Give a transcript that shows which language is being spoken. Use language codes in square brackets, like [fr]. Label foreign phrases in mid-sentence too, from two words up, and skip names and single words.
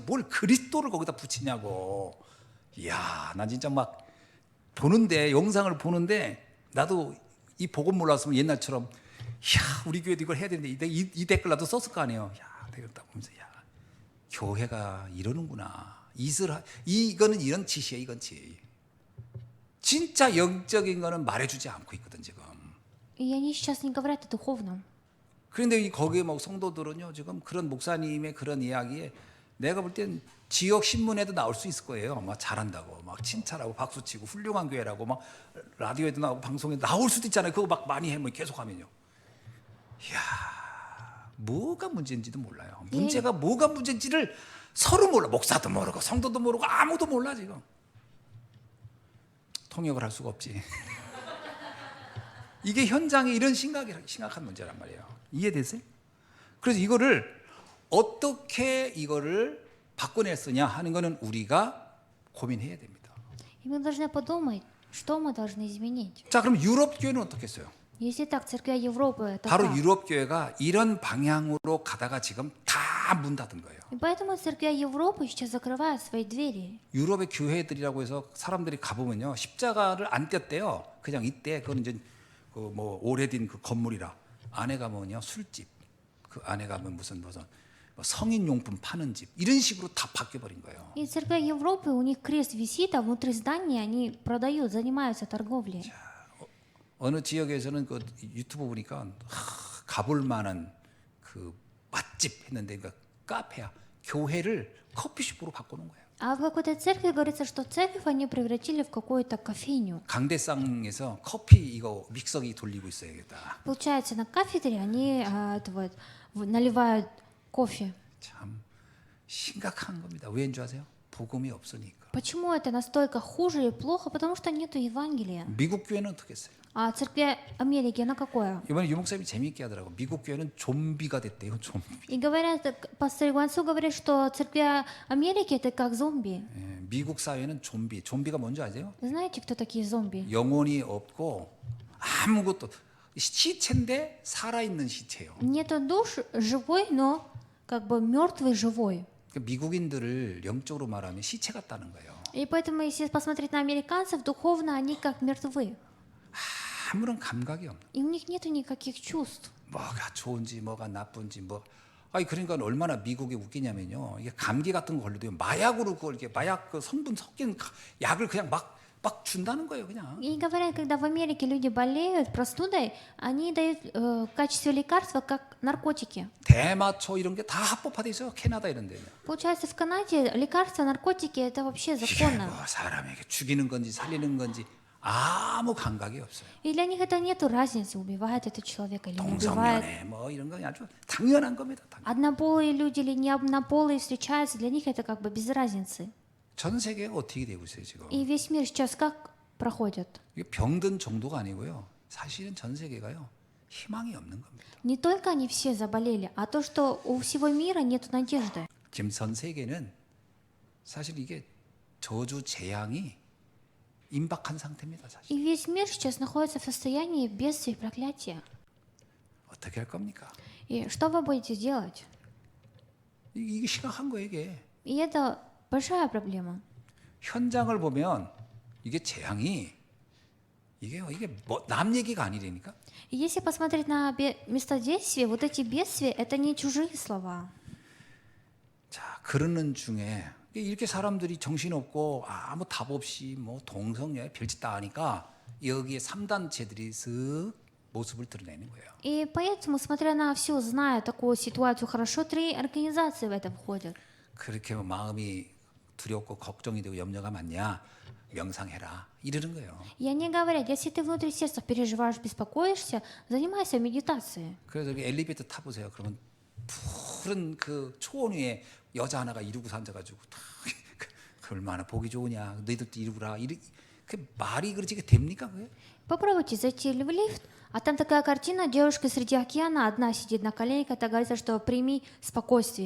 [ko] 뭘 그리스도를 거기다 붙이냐고. 이야, 난 진짜 막 보는데 영상을 보는데 나도 이 복음 몰랐으면 옛날처럼 야 우리 교회도 이걸 해야 되는데 이 댓글 나도 썼을 거 아니에요. 야 댓글 딱 보면서 야 교회가 이러는구나. 이거는 이런 짓이야 이건 짓. 진짜 영적인 거는 말해주지 않고 있거든 지금. [ru] И они сейчас не говорят о духовном. [ko] 그런데 거기에 막 성도들은요 지금 그런 목사님의 그런 이야기에 내가 볼 땐 지역 신문에도 나올 수 있을 거예요. 막 잘한다고, 막 칭찬하고 박수치고 훌륭한 교회라고 막 라디오에도 나오고 방송에 나올 수도 있잖아요. 그거 막 많이 해, 뭐 계속하면요. 이야, 뭐가 문제인지도 몰라요. 문제가 뭐가 문제인지를 서로 몰라. 목사도 모르고 성도도 모르고 아무도 몰라 지금. 통역을 할 수가 없지. 이게 현장에 이런 심각한 문제란 말이에요. 이해되세요? 그래서 이거를 어떻게 이거를 바꿔낼 쓰냐 하는 거는 우리가 고민해야 됩니다. [ru] И мы должны подумать, что мы должны изменить. [ko] 자, 그럼 유럽 교회는 어떻게 했어요? [ru] Если так, церкви Европы, это [ko] 바로 [ru] как? [ko] 유럽 교회가 이런 방향으로 가다가 지금 다 문 닫은 거예요. [ru] И поэтому церкви Европы сейчас закрывают свои двери. [ko] 유럽의 교회들이라고 해서 사람들이 가보면요 십자가를 안 뗐대요. 그냥 이때 그건 이제 그 뭐 오래된 그 건물이라 안에 가면요 술집 그 안에 가면 무슨 뭐 성인용품 파는 집 이런 식으로 다 바뀌어버린 거예요. [ru] И церкви Европы, у них крест висит, а внутри здания они продают, занимаются торговлей. [ko] 어느 지역에서는 그 유튜브 보니까 가볼 만한 그 맛집 했는데 그 카페야 교회를 커피숍으로 바꾸는 거예요. [ru] А в какой-то церкви говорится, что церковь они превратили в какую-то кофейню. [ko] 강대상에서 커피 이거 믹서기 돌리고 있어야겠다. [ru] Получается, на кафедре они наливают кофе. [ko] 참 심각한 겁니다. 왜인 줄 아세요? 복음이 없으니까. [ru] Почему это настолько хуже и плохо? Потому что нету Евангелия. [ko] 미국 교회는 어떻게 했어요? [ru] А церкви Америки, она какое? [ko] 이번에 유목사님이 재미있게 하더라고. 미국 교회는 좀비가 됐대요. 좀비. [ru] И говорят, пастор Игуансу говорит, что церкви Америки это как зомби. [ko] 예, 미국 사회는 좀비. 좀비가 뭔지 아세요? [ru] Знаете, кто такие зомби? [ko] 영혼이 없고 아무것도 시체인데 살아있는 시체예요. [ru] Нету душ, живой, но как бы мертвый живой. [ko] 미국인들을 영적으로 말하면 시체 같다는 거예요. [ru] И поэтому, если посмотреть на американцев, духовно они как мертвы. [ko] 아무런 감각이 없는. [ru] И у них нету никаких чувств. [ko] 뭐가 좋은지 뭐가 나쁜지 뭐. 아니 그러니까 얼마나 미국이 웃기냐면요. 이게 감기 같은 거 걸려도 마약으로 그걸 이렇게 마약 그 성분 섞인 약을 그냥 막 준다는 거예요, 그냥. [ru] И говорят, когда в Америке люди болеют простудой, они дают в качестве лекарства как наркотики. [ko] 대마초 이런 게 다 합법화돼 있어요. 캐나다 이런 데. [ru] Получается, в Канаде лекарства, наркотики это вообще [ko] 이게 [ru] законно. [ko] 뭐 사람에게 죽이는 건지 살리는 건지 아무 감각이 없어요. [ru] И для них это нету разницы, убивает это человека или не убивает. [ko] 동성연애 뭐 이런 건 아주 당연한 겁니다. [ru] Однополые люди или не однополые встречаются, для них это как бы без разницы. [ko] 전 세계가 어떻게 되고 있어요 지금? [ru] И весь мир сейчас как проходит? [ko] 이게 병든 정도가 아니고요. 사실은 전 세계가요 희망이 없는 겁니다. [ru] Не только они все заболели, а то, что у всего мира нет надежды. [ko] 지금 전 세계는 사실 이게 저주 재앙이 임박한 상태입니다. 사실 [ru] И весь мир сейчас находится в состоянии бедствия и проклятия. [ko] 어떻게 할 겁니까? [ru] И что вы будете делать? [ko] 이게 심각한 거예요 이게. [ru] И это большая проблема. [ko] 현장을 보면 이게 재앙이 이게 뭐 남 얘기가 아니라니까. [ru] И если посмотреть на места действия, вот эти бедствия это не чужие слова. [ko] 자 그러는 중에 이렇게 사람들이 정신없고 아무 답 없이 뭐 동성애 별짓 다 하니까 여기에 3단체들이 쓱 모습을 드러내는 거예요. [ru] И поэтому, смотря на все, зная такую ситуацию хорошо, 3 организации в это входят. [ko] 그렇게 마음이 두렵고 걱정이 되고 염려가 많냐 명상해라 이러는 거예요. [ru] И они говорят, если ты внутри сердца переживаешь, беспокоишься, занимайся медитацией. [ko] 그래서 여기 엘리베이터 타보세요. 그러면 푸른 그 초원 위에 여자 하나가 이러고 앉아가지고 그 얼마나 보기 좋으냐 너희들도 이러구라 그 말이 그렇지 그게 됩니까 그게? [ru] Попробуйте зайти в лифт, а там такая картина, девушка среди океана, одна сидит на коленях, это говорится, что прими спокойствие.